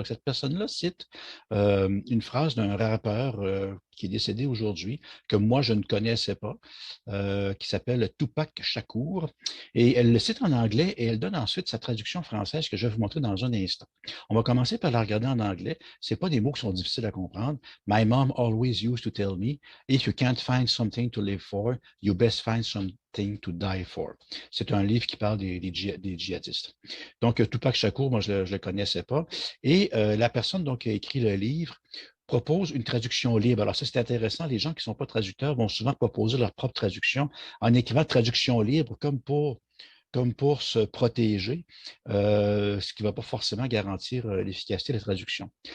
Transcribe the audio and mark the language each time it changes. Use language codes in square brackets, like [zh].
[fr] Donc, cette personne-là cite une phrase d'un rappeur qui est décédé aujourd'hui, que moi, je ne connaissais pas, qui s'appelle Tupac Shakur. Et elle le cite en anglais et elle donne ensuite sa traduction française que je vais vous montrer dans un instant. On va commencer par la regarder en anglais. Ce pas des mots qui sont difficiles à comprendre. [en] My mom always used to tell me, if you can't find something to live for, you best find something to die for. [fr] C'est un livre qui parle des djihadistes. Donc, Tupac Shakur, moi, je ne le connaissais pas. Et la personne donc, qui a écrit le livre propose une traduction libre. Alors ça, c'est intéressant. Les gens qui ne sont pas traducteurs vont souvent proposer leur propre traduction en écrivant traduction libre comme pour se protéger, ce qui ne va pas forcément garantir l'efficacité de la traduction.